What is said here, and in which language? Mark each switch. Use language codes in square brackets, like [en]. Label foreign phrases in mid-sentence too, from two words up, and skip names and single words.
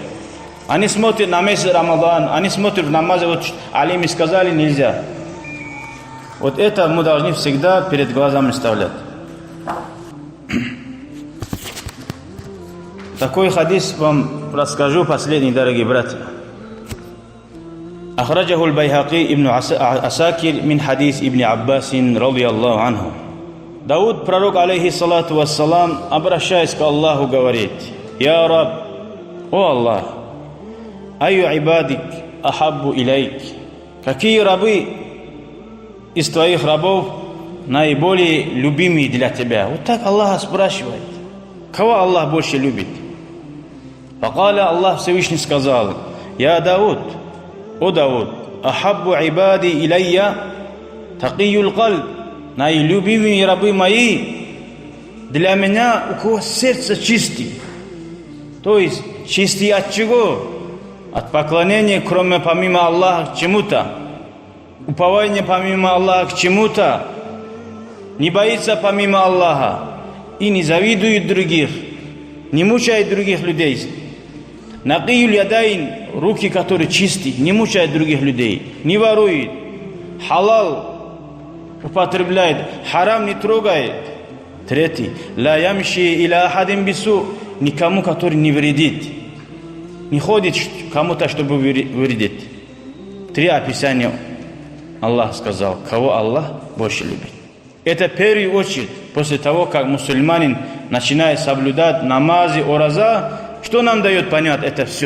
[ru] Они смотрят на месяц Рамадан, они смотрят в намазе, вот алими сказали нельзя. Вот это мы должны всегда перед глазами вставлять. Такой хадис вам расскажу последний, дорогие братья. [ar] أخرجه البيهقي ابن عساكر من حديث ابن عباس رضي الله عنه. [ru] Дауд, пророк, [ar] عليه الصلاة والسلام, [ru] обращаясь к Аллаху, говорит: [ar] «يا رب, [ru] о Аллах, [ar] أي عبادك أحب إليك». [ru] Какие рабы из твоих рабов наиболее любимые для тебя? Вот так Аллах спрашивает. Кого Аллах больше любит? Факаля, Аллах Всевышний сказал: [ar] «يا داود, [ru] о Дауд, [ar] أحب عبادي إلي تقي القلب». [ru] Наилюбимые рабы мои для меня, у кого сердце чистое. То есть чистый от чего? От поклонения, кроме помимо Аллаха, к чему-то. Упования помимо Аллаха к чему-то. Не боится помимо Аллаха. И не завидует других. Не мучает других людей. [ar] نقي اليدين, [ru] руки, которые чистые, не мучает других людей. Не ворует. Халал употребляет, харам не трогает. Третий: [ar] لا يمشي إلى أحد بسوء, [ru] никому, который не вредит, не ходит кому-то, чтобы вредить. Три описания Аллах сказал, кого Аллах больше любит. Это в первую очередь, после того, как мусульманин начинает соблюдать намазы, ураза, что нам дает понять это все?